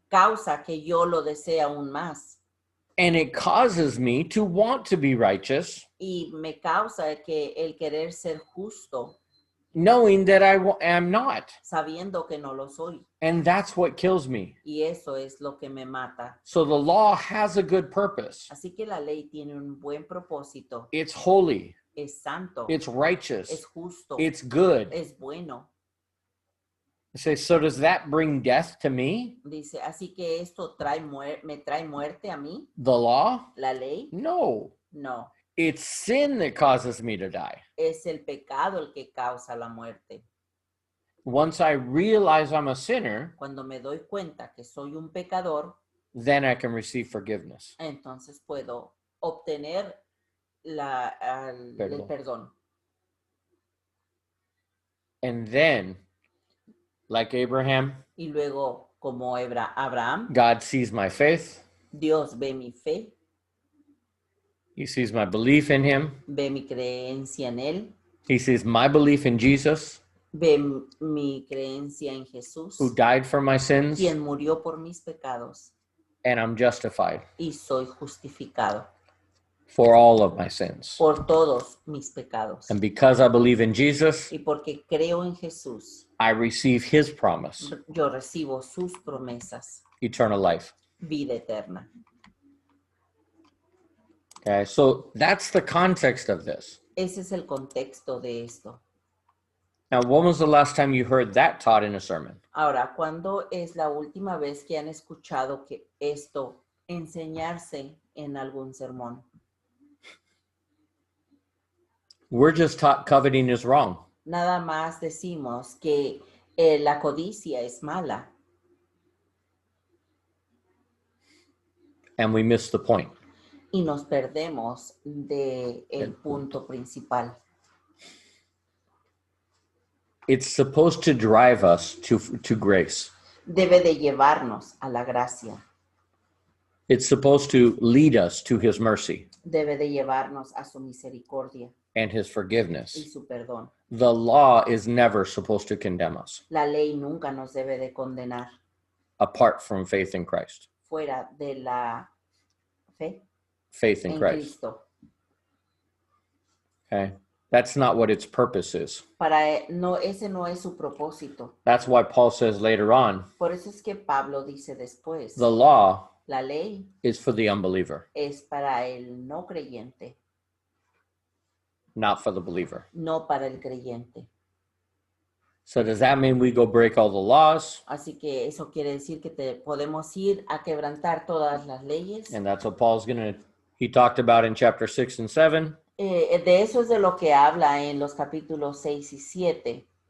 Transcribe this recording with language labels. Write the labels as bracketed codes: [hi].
[es] causa que yo lo desee aún más. [en] And it causes me to want to be righteous, [es] Y me causa que el querer ser justo, [en] knowing that I am not. [es] sabiendo que no lo soy. [en] And that's what kills me. [es] Y eso es lo que me mata. [en] So the law has a good purpose. [es] Así que la ley tiene un buen propósito. [en] It's holy, [es] Es santo, [en] it's righteous, [es] es justo, [en] it's good. [es] es bueno. [en] I say, so does that bring death to me? [es] Dice, así que esto me trae muerte a mí, [en] The law? [es] la ley. [en] No. [es] No, [en] It's sin that causes me to die. [es] es el pecado el que causa la muerte. [en] Once I realize I'm a sinner, [es] Cuando me doy cuenta que soy un pecador, [en] then I can receive forgiveness. [es] entonces puedo obtener el Perdón. perdón. [en] And then, like Abraham, [es] Y luego, como Abraham, [en] God sees my faith. [es] Dios ve mi fe, [en] He sees my belief in him. [es] ve mi creencia en Él, [en] He sees my belief in Jesus, [es] ve mi creencia en Jesús, [en] who died for my sins, [es] quien murió por mis pecados, [en] and I'm justified [es] y soy justificado [en] for all of my sins. [es] por todos mis pecados. [en] And because I believe in Jesus, [es] Y porque creo en Jesús, [en] I receive his promise, [es] yo recibo sus promesas, [en] eternal life. [es] vida eterna. [en] Okay, so that's the context of this. [es] Ese es el contexto de esto. [en] Now, when was the last time you heard that taught in a sermon? [es] Ahora, ¿cuándo es la última vez que han escuchado que esto enseñarse en algún sermón? [en] We're just taught coveting is wrong. [es] Nada más decimos que la codicia es mala [en] And we miss the point. [es] y nos perdemos de el punto principal. [en] It's supposed to drive us to grace. [es] Debe de llevarnos a la gracia. [en] It's supposed to lead us to his mercy [es] Debe de llevarnos a su misericordia [en] and his [es] y [en] forgiveness. [es] su perdón. [en] The law is never supposed to condemn us [es] La ley nunca nos debe de condenar [en] apart from faith in Christ. [es] fuera de la fe [en] Faith in [es] en [en] Christ. [es] Cristo. [en] Okay? That's not what its purpose is. [es] Ese no es su propósito. [en] That's why Paul says later on, [es] Por eso es que Pablo dice después, [en] the law [es] la ley [en] is for the unbeliever, [es] es para el no creyente, [en] not for the believer. [es] no para el creyente. [en] So does that mean we go break all the laws? [es] Así que eso quiere decir que podemos ir a quebrantar todas las leyes. [en] And that's what Paul's he talked about in chapter 6 and 7. [es] De eso es de lo que habla en los capítulos 6 y 7.